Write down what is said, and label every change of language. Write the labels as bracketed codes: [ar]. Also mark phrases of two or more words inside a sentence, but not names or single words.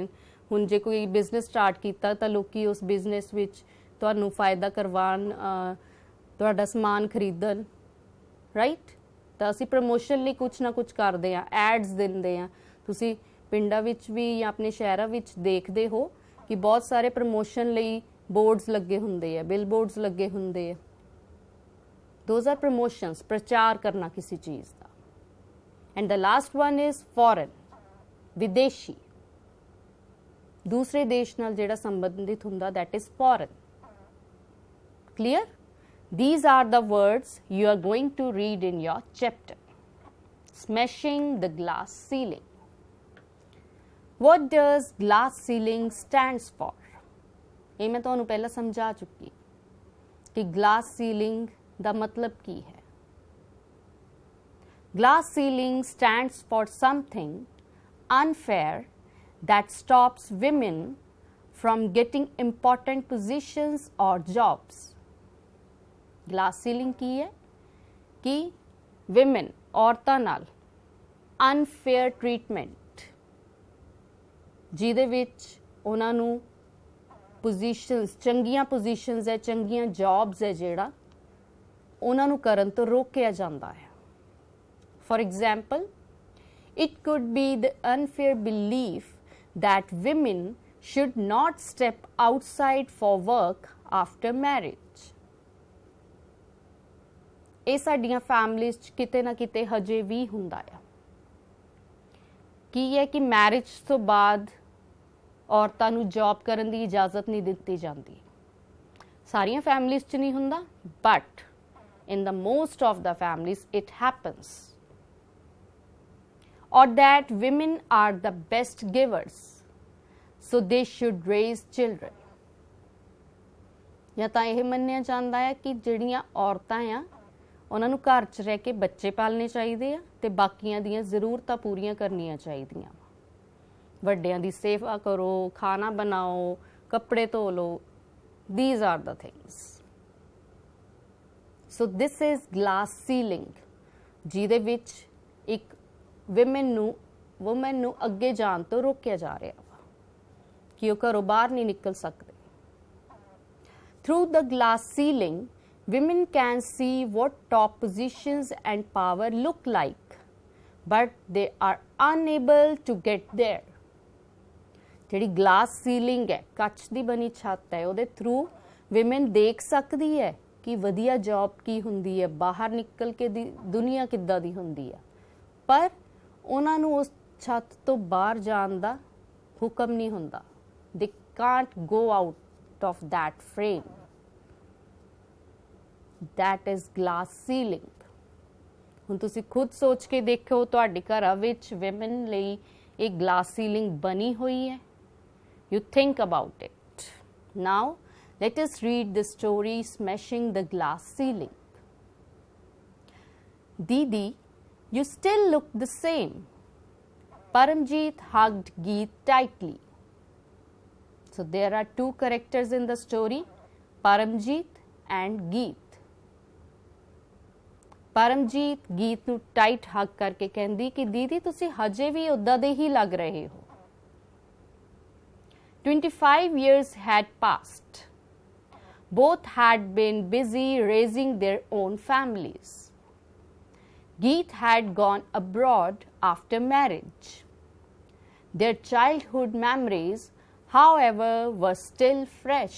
[pa] ਹੁਣ ਜੇ ਕੋਈ ਬਿਜ਼ਨਸ ਸਟਾਰਟ ਕੀਤਾ ਤਾਂ ਲੋਕੀ ਉਸ ਬਿਜ਼ਨਸ ਵਿੱਚ ਤੁਹਾਨੂੰ ਫਾਇਦਾ ਕਰਵਾਉਣ, ਤੁਹਾਡਾ ਸਮਾਨ ਖਰੀਦਣ, ਰਾਈਟ? ਤਾਂ ਅਸੀਂ ਪ੍ਰਮੋਸ਼ਨ ਲਈ ਕੁਛ ਨਾ ਕੁਛ ਕਰਦੇ ਹਾਂ, ਐਡਸ ਦਿੰਦੇ ਹਾਂ। ਤੁਸੀਂ ਪਿੰਡਾਂ ਵਿੱਚ ਵੀ ਜਾਂ ਆਪਣੇ ਸ਼ਹਿਰਾਂ ਵਿੱਚ ਦੇਖਦੇ ਹੋ ਕਿ ਬਹੁਤ ਸਾਰੇ ਪ੍ਰਮੋਸ਼ਨ ਲਈ ਬੋਰਡਸ ਲੱਗੇ ਹੁੰਦੇ ਆ, [en] bill boards [pa] ਲੱਗੇ ਹੁੰਦੇ ਆ। [en] Those are promotions, [pa] ਪ੍ਰਚਾਰ ਕਰਨਾ ਕਿਸੇ ਚੀਜ਼ ਦਾ। [en] And the last one is foreign, [pa] ਵਿਦੇਸ਼ੀ। ਦੂਸਰੇ ਦੇਸ਼ ਨਾਲ ਜਿਹੜਾ ਸੰਬੰਧਿਤ ਹੁੰਦਾ, [en] that is foreign. Clear? These are the words you are going to read in your chapter. Smashing the glass ceiling. What does glass ceiling stands for? [pa] ਇਹ ਮੈਂ ਤੁਹਾਨੂੰ ਪਹਿਲਾਂ ਸਮਝਾ ਚੁੱਕੀ ਕਿ [en] glass ceiling [pa] ਦਾ ਮਤਲਬ ਕੀ ਹੈ। [en] Glass ceiling stands for something unfair that stops women from getting important positions or jobs. Glass ceiling [pa] ਕੀ ਹੈ ਕਿ women, ਔਰਤਾਂ ਨਾਲ [en] unfair treatment, [pa] ਜਿਹਦੇ ਵਿੱਚ ਉਹਨਾਂ ਨੂੰ ਪੋਜੀਸ਼ਨਸ, ਚੰਗੀਆਂ ਪੋਜੀਸ਼ਨਸ ਹੈ, ਚੰਗੀਆਂ ਜੌਬਸ ਹੈ, ਜਿਹੜਾ ਉਹਨਾਂ ਨੂੰ ਕਰਨ ਤੋਂ ਰੋਕਿਆ ਜਾਂਦਾ ਹੈ। [en] For example, It could be the unfair belief that women should not step outside for work after marriage. [pa] ਇਹ ਸਾਡੀਆਂ ਫੈਮਲੀਜ਼ 'ਚ ਕਿਤੇ ਨਾ ਕਿਤੇ ਹਜੇ ਵੀ ਹੁੰਦਾ ਆ। ਕੀ ਹੈ ਕਿ ਮੈਰਿਜ ਤੋਂ ਬਾਅਦ ਔਰਤਾਂ ਨੂੰ ਜੌਬ ਕਰਨ ਦੀ ਇਜਾਜ਼ਤ ਨਹੀਂ ਦਿੱਤੀ ਜਾਂਦੀ। ਸਾਰੀਆਂ ਫੈਮਲੀਜ਼ 'ਚ ਨਹੀਂ ਹੁੰਦਾ, ਬਟ [en] in the most of the families it happens. Or that women are the best givers, so they should raise children. [pa] ਜਾਂ ਤਾਂ ਇਹ ਮੰਨਿਆ ਜਾਂਦਾ ਹੈ ਕਿ ਜਿਹੜੀਆਂ ਔਰਤਾਂ ਆ ਉਹਨਾਂ ਨੂੰ ਘਰ 'ਚ ਰਹਿ ਕੇ ਬੱਚੇ ਪਾਲਣੇ ਚਾਹੀਦੇ ਆ ਤੇ ਬਾਕੀਆਂ ਦੀਆਂ ਜ਼ਰੂਰਤਾਂ ਪੂਰੀਆਂ ਕਰਨੀਆਂ ਚਾਹੀਦੀਆਂ। ਵੱਡਿਆਂ ਦੀ ਸੇਵਾ ਕਰੋ, ਖਾਣਾ ਬਣਾਓ, ਕੱਪੜੇ ਧੋ ਲਓ। [en] These are the things. So this is glass ceiling, [pa] ਜਿਹਦੇ ਵਿੱਚ ਇੱਕ ਵੂਮਨ ਨੂੰ ਅੱਗੇ ਜਾਣ ਤੋਂ ਰੋਕਿਆ ਜਾ ਰਿਹਾ ਵਾ ਕਿ ਉਹ ਘਰੋਂ ਬਾਹਰ ਨਹੀਂ ਨਿਕਲ ਸਕਦੇ। [en] Through the glass ceiling, women can see what top positions and power look like, but they are unable to get there. [pa] ਜਿਹੜੀ [en] glass ceiling [pa] ਹੈ, ਕੱਚ ਦੀ ਬਣੀ ਛੱਤ ਹੈ, ਉਹਦੇ [en] through women [pa] ਦੇਖ ਸਕਦੀ ਹੈ ਕਿ ਵਧੀਆ ਜੌਬ ਕੀ ਹੁੰਦੀ ਹੈ, ਬਾਹਰ ਨਿਕਲ ਕੇ ਦੀ ਦੁਨੀਆ ਕਿੱਦਾਂ ਦੀ ਹੁੰਦੀ ਹੈ, ਪਰ ਉਹਨਾਂ ਨੂੰ ਉਸ ਛੱਤ ਤੋਂ ਬਾਹਰ ਜਾਣ ਦਾ ਹੁਕਮ ਨਹੀਂ ਹੁੰਦਾ। [en] They can't go out of that frame. That is glass ceiling. [pa] ਹੁਣ ਤੁਸੀਂ ਖੁਦ ਸੋਚ ਕੇ ਦੇਖੋ, ਤੁਹਾਡੇ ਘਰਾਂ ਵਿੱਚ ਵਿਮਨ ਲਈ ਇਹ [en] glass ceiling [pa] ਬਣੀ ਹੋਈ ਹੈ। [en] You think about it. Now, let us read the story Smashing the Glass Ceiling. Didi, you still look the same. Paramjeet hugged Geet tightly. So there are two characters in the story, Paramjeet and Geet. [pa] Paramjeet Geet ਨੂੰ [en] tight hug [pa] ਕਰਕੇ ਕਹਿੰਦੀ ਕਿ ਦੀਦੀ ਤੁਸੀਂ ਹਜੇ ਵੀ ਉਦਾਂ ਦੇ ਹੀ ਲੱਗ ਰਹੇ ਹੋ। [en] 25 years had passed. Both had been busy raising their own families. Geet had gone abroad after marriage. Their childhood memories, however, were still fresh.